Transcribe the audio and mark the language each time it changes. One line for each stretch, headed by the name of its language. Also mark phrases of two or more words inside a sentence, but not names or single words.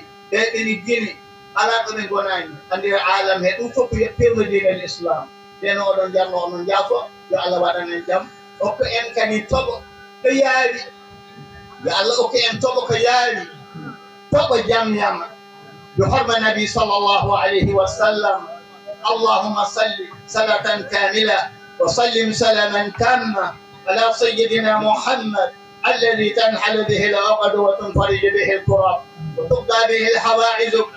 Fula: ɓe ɓene Guinée ala ɗo ɓe gonani e nder alam he ɗum fof ko pewno dinel islam nden oɗon jarno onon jaafo yo Allah waɗanen jaam okko en kadi toɓo ko yaawi yo Allah okko en toɓo ko yaawi toɓo jam yama
Arabic: بحرمة النبي صلى الله عليه وسلم اللهم صل صلاة كاملة وسلم سلاما تاما على سيدنا محمد الذي تنحل به العقد وتنفرج به الكرب وتقضى به الحوائج